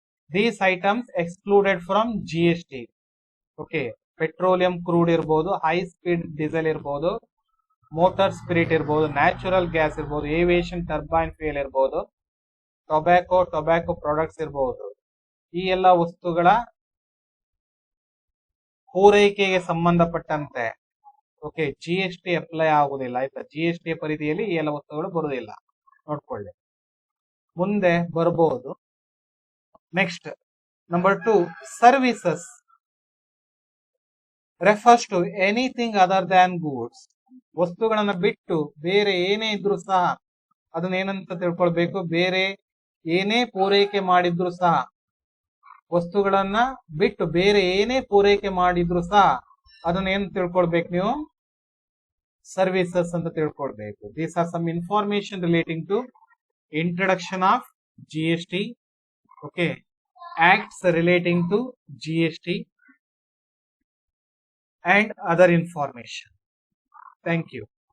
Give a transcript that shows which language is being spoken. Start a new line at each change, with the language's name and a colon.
English: These items excluded from GST. Okay, petroleum crude
Kannada: ಇರಬಹುದು,
English: high speed diesel ಇರಬಹುದು, motor spirit ಇರಬಹುದು, natural gas ಇರಬಹುದು, aviation turbine fuel ಇರಬಹುದು, tobacco products ಇರಬಹುದು.
Kannada: ಈ ಎಲ್ಲ ವಸ್ತುಗಳ ಪೂರೈಕೆಗೆ ಸಂಬಂಧಪಟ್ಟಂತೆ ಓಕೆ, GST ಅಪ್ಲೈ ಆಗುದಿಲ್ಲ ಆಯ್ತಾ. GST ಪರಿಧಿಯಲ್ಲಿ ಈ ಎಲ್ಲ ವಸ್ತುಗಳು ಬರುವುದಿಲ್ಲ, ನೋಡ್ಕೊಳ್ಳಿ. ಮುಂದೆ ಬರಬಹುದು.
English: Next number 2, services refers to anything other than goods.
Kannada: ವಸ್ತುಗಳನ್ನ ಬಿಟ್ಟು ಬೇರೆ ಏನೇ ಇದ್ರು ಸಹ ಅದನ್ನ ಏನಂತ ತಿಳ್ಕೊಳ್ಬೇಕು, ಬೇರೆ ಏನೇ ಪೂರೈಕೆ ಮಾಡಿದ್ರು ಸಹ, ವಸ್ತುಗಳನ್ನ ಬಿಟ್ಟು ಬೇರೆ ಏನೇ ಪೂರೈಕೆ ಮಾಡಿದ್ರು ಸಹ ಅದನ್ನ ಏನ್ ತಿಳ್ಕೊಳ್ಬೇಕು ನೀವು, ಸರ್ವಿಸಸ್ ಅಂತ ತಿಳ್ಕೊಳ್ಬೇಕು.
English: These are some information relating to introduction of GST. Okay, acts relating to GST and other information. Thank you.